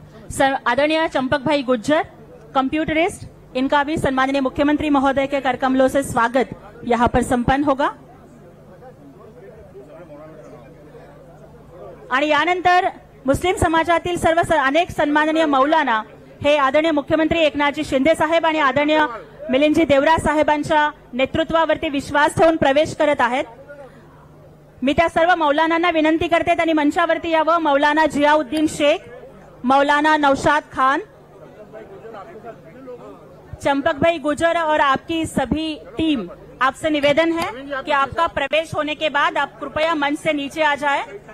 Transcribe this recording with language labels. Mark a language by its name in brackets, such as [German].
[Hindi] Sir आदरणीय चंपक भाई गुज्जर कंप्यूटरिस्ट, इनका भी सम्माननीय मुख्यमंत्री महोदय के करकमलों से स्वागत यहाँ पर संपन्न होगा। [Marathi] आणि यानंतर मुस्लिम समाजातील सर्व अनेक सन्माननीय मौलाना हे आदरणीय मुख्यमंत्री एकनाथजी शिंदे साहेब आणि आदरणीय मिलिंदजी देवरा साहेबांच्या नेतृत्वावरती विश्वास ठेवून प्रवेश करत आहेत। मी त्या सर्व मौलानांना विनंती करते त्यांनी मंचावरती यावं। [Hindi] मौलाना जियाउद्दीन शेख, मौलाना नौशाद खान, चंपक भाई गुजर और आपकी सभी टीम, आपसे निवेदन है कि आपका प्रवेश होने के बाद आप कृपया मंच से नीचे आ जाए।